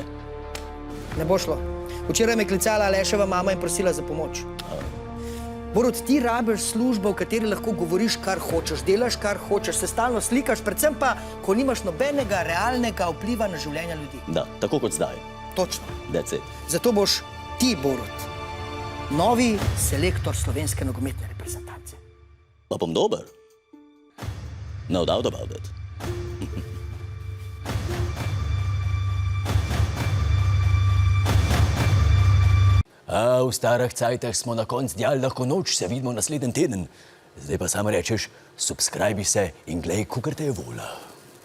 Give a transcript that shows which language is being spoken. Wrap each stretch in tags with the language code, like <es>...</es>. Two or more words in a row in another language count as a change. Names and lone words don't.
<sl>Ne bo šlo. Včeraj me je klicala Aleševa mama in prosila za pomoč. Borut, ti rabiš službo, v kateri lahko govoriš, kar hočeš, delaš, kar hočeš, se stalno slikaš, predvsem pa, ko nimaš nobenega realnega vpliva na življenja ljudi. Da, tako kot zdaj. Točno.</sl> <en>That's it.</en> <sl>Zato boš ti, Borut, novi selektor slovenske nogometne reprezentance. Pa bom dober.</sl> <en>No doubt about it.</en> <sl>V starih cajtah smo na konc djal lahko noč, se vidimo naslednji teden. Zdaj pa samo rečeš, subscribi se in glej, kakor te je vola.</sl>